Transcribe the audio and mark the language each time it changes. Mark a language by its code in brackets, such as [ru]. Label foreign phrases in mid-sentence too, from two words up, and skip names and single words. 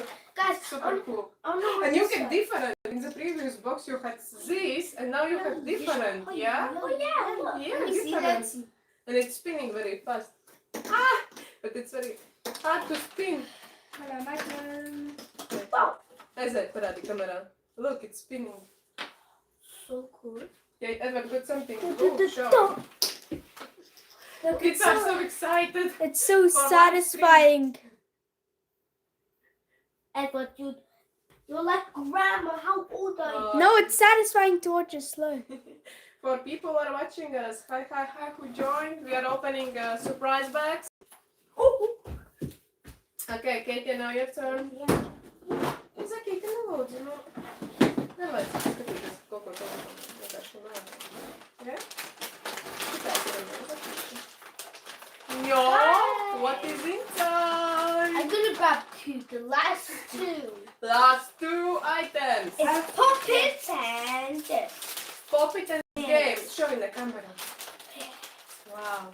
[en] Guys, Super cool. I know And you get different. In the previous box you had this, and now you have different, yeah? Oh yeah, look. Yeah, Let me see different. that. And it's spinning very fast. But it's very hard to spin. Hello, my turn. Wow. [lv] Aiziet, parādi kamerā. [en] Look, it's spinning. So cool. Yeah, Edward got something. Oh, show. Look, Kids are so excited. it's so For satisfying. Edward, you're like grandma. How old are you? No, it's satisfying to watch it slow. For people who are watching us, hi, who joined. We are opening surprise bags. Okay, Katie, now your turn. It's okay, can I load, you know? [lv] Давай, skatīties, kaut ko tādu. Vienkārši nē. [en] Yeah? No, what is inside? I'm gonna grab two, the last two. Last two items. It's pockets and this. Pop it and games. Show in the camera. Wow.